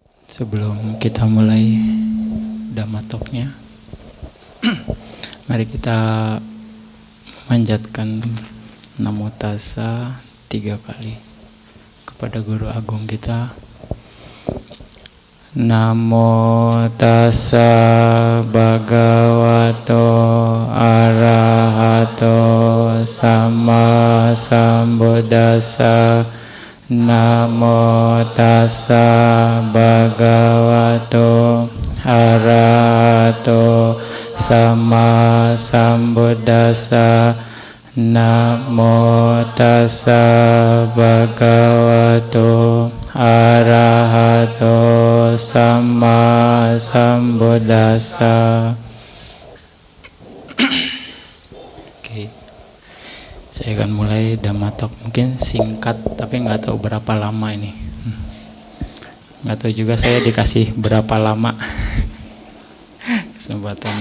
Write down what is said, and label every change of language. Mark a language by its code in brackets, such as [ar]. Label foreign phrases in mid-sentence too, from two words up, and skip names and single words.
[id] Sebelum kita mulai Dhamma Talk-nya, mari kita memanjatkan Namo Tassa 3 kali kepada Guru Agung kita. [pi] Namo Tassa Bhagavato Arahato Sama Sambuddhassa. Namo Tassa Bhagavato Arahato Sama Sambuddhassa. Namo Tassa Bhagavato Arahato Sama Sambuddhassa. [id] Saya akan mulai Dhamma Talk, mungkin singkat tapi nggak tahu berapa lama ini. Nggak tahu juga saya dikasih berapa lama kesempatan.